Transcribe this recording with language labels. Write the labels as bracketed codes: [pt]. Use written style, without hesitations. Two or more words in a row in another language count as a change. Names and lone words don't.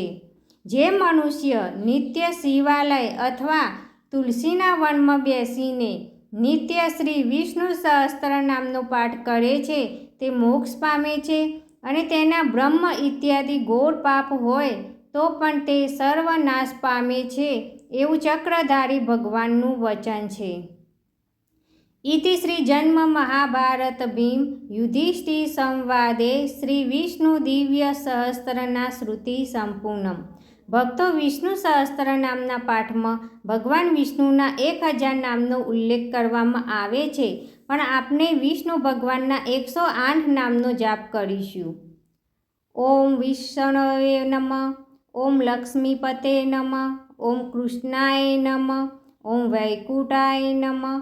[gu] જે મનુષ્ય નિત્ય શિવાલય અથવા તુલસીના વનમાં બેસીને નિત્ય શ્રી વિષ્ણુ સહસ્ત્ર નામનો પાઠ કરે છે, તે મોક્ષ પામે છે અને તેના બ્રહ્મ ઇત્યાદિ ઘોર પાપ હોય તો પણ તે સર્વનાશ પામે છે એવું ચક્રધારી ભગવાનનું વચન છે. [sa] इति श्रीजन्म महाभारत भीम युधिष्ठिर संवादे श्री विष्णु दिव्य सहस्त्रना श्रुति संपूर्णम। [gu] ભક્તો, વિષ્ણુ સહસ્ત્ર નામના પાઠમાં ભગવાન વિષ્ણુના 1000 નામનો ઉલ્લેખ કરવામાં આવે છે, પણ આપણે વિષ્ણુ ભગવાનના 108 નામનો જાપ કરીશું. [sa] ઓમ વિષ્ણવે નમઃ, ઓમ લક્ષ્મીપતે નમઃ, ઓમ કૃષ્ણાય નમઃ, ઓમ વૈકુંઠાય નમઃ,